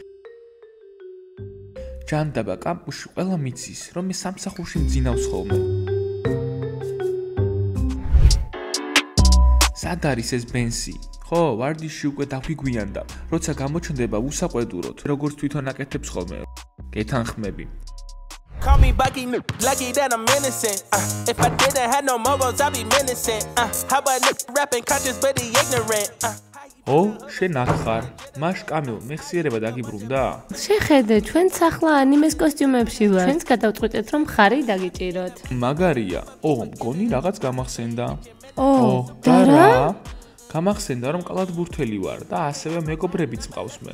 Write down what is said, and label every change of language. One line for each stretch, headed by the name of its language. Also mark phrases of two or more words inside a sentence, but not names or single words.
Georgian: ჯანდაბა კამპუსში ყველა მიცის, რომ მე სამსახურში მძინავს ხოლმე. სად არის ეს ბენსი? ხო, ვარდიში უკვე დაგვიგვიანდა. როცა გამოჩნდება, უსაყვედუროთ, როგორც თვითონ აკეთებს ხოლმე. გეთანხმები.
English: Call me Bucky, lucky that I'm innocent. If I didn't have no morals, I'd be menacing. How about rapping conscious but he ignorant?
Georgian: შენ აქ ხარ. მაშ კამილ, მეხსიერება დაგიბრუნდა? შეხედე, ჩვენ სახლა ანიმეს კოსტიუმებში ვარ. ჩვენც გადავწყვიტეთ, რომ ხარი დაგიჭიროთ. მაგარია. მგონი რაღაც გამახსენდა. და რა? გამახსენდა, რომ კალათბურთელი ვარ და ასევე მეგობრებიც მყავს მე.